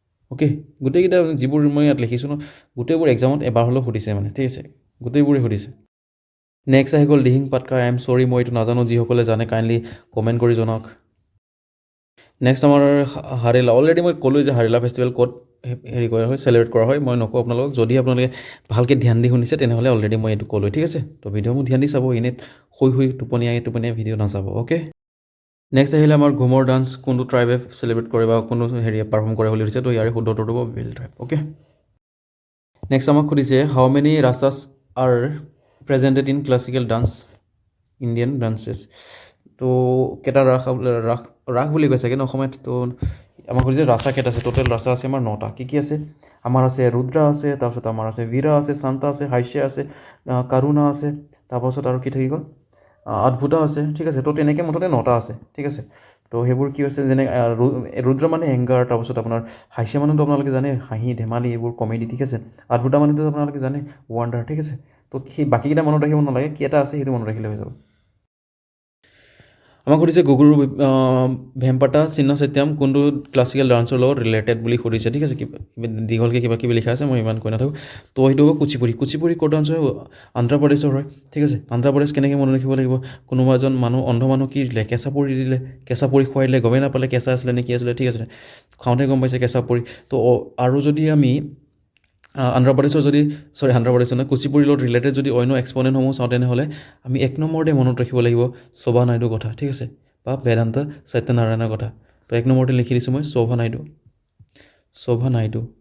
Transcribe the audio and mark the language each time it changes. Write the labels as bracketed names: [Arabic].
[Assamese] Okay, গোটেইকেইটা যিবোৰ মই ইয়াত লিখিছোঁ ন, গোটেইবোৰ এক্সামত এবাৰ হ'লেও সুধিছে মানে ঠিক আছে, গোটেইবোৰে সুধিছে। নেক্সট আহি গ'ল দিহিং পাটকা, [English] I am sorry [Assamese] মই এইটো নাজানো, যিসকলে জানে কাইণ্ডলি কমেণ্ট কৰি জনাওক। নেক্সট আমাৰ হাৰেলা, অলৰেডি মই ক'লোঁ যে হাৰেলা ফেষ্টিভেল ক'ত হেৰি কৰা হয়, চেলিব্ৰেট কৰা হয়, মই নকওঁ আপোনালোকক। যদি আপোনালোকে ভালকৈ ধ্যান দি শুনিছে তেনেহ'লে অলৰেডি মই এইটো ক'লোঁ ঠিক আছে। তো ভিডিঅ'বোৰ ধ্যান দি চাব, এনেই টোপনিয়াই ভিডিঅ' নাচাব। অ'কে, নেক্সট আহিলে আমাৰ ঘুমৰ ডান্স কোনটো ট্ৰাইবে চেলিব্ৰেট কৰে বা কোনো হেৰিয়ে পাৰফৰ্ম কৰে বুলি সুধিছে, তো ইয়াৰে শুদ্ধটো হ'ব ভিল ট্ৰাইব। অ'কে, নেক্সট আমাক সুধিছে [English] how many rasas are presented in classical dance Indian dances, [Assamese] তো কেইটা ৰাস বুলি কৈছে চাগে ন অসমীয়াত। তো আমাক সুধিছে ৰাচা কেইটা আছে, টোটেল ৰাচা আছে আমাৰ 9টা। কি আছে আমাৰ, আছে ৰুদ্ৰা আছে, তাৰপিছত আমাৰ আছে বীৰা আছে, শান্তা আছে, হাস্যা আছে, কাৰুণা আছে, তাৰপাছত আৰু কি থাকি গ'ল অদ্ভুতা আছে ঠিক আছে। তো তেনেকৈ মুঠতে 9টা আছে ঠিক আছে। তো সেইবোৰ কি হৈছে, যেনে ৰুদ্ৰ মানে এংগাৰ, তাৰপিছত আপোনাৰ হাস্য মানেতো আপোনালোকে জানে হাঁহি ধেমালি এইবোৰ কমেডি ঠিক আছে। অদ্ভুতা মানেতো আপোনালোকে জানে ৱাণ্ডাৰ ঠিক আছে। তো সেই বাকীকেইটা মনত ৰাখিব নালাগে, কি এটা আছে সেইটো মনত ৰাখিলে হৈ যাব। আমাক সুধিছে গুগুৰু ভেম্পাটা চিন্ন সত্যম কোনটো ক্লাছিকেল ডান্সৰ লগত ৰিলেটেড বুলি সুধিছে ঠিক আছে। দীঘলকৈ কিবা কিবি লিখা আছে, মই ইমান কৈ নাথাকোঁ। তো সেইটো হ'ব কুচিপুড়ি ক'ত ডান্স হয়, অন্ধ্ৰপ্ৰদেশৰ হয় ঠিক আছে। অন্ধ্ৰপ্ৰদেশ কেনেকৈ মনত ৰাখিব লাগিব, কোনোবা এজন অন্ধ মানুহ কি দিলে, কেঁচা পৰি দিলে, কেঁচা পৰি খুৱাই দিলে, গমেই নাপালে কেঁচা আছিলে নে কি আছিলে ঠিক আছে, খাওঁতে গম পাইছে কেঁচা পৰি। তো আৰু যদি আমি অন্ধ্ৰপ্ৰদেশৰ নহয় কুচিপুড়িৰ লগত ৰিলেটেড যদি অন্য এক্সপনেণ্টসমূহ চাওঁ তেনেহ'লে আমি এক নম্বৰতে মনত ৰাখিব লাগিব শোভা নাইডুৰ কথা ঠিক আছে, বা বেদান্ত সত্যনাৰায়ণৰ কথা। তো এক নম্বৰতে লিখি দিছোঁ মই শোভা নাইডু।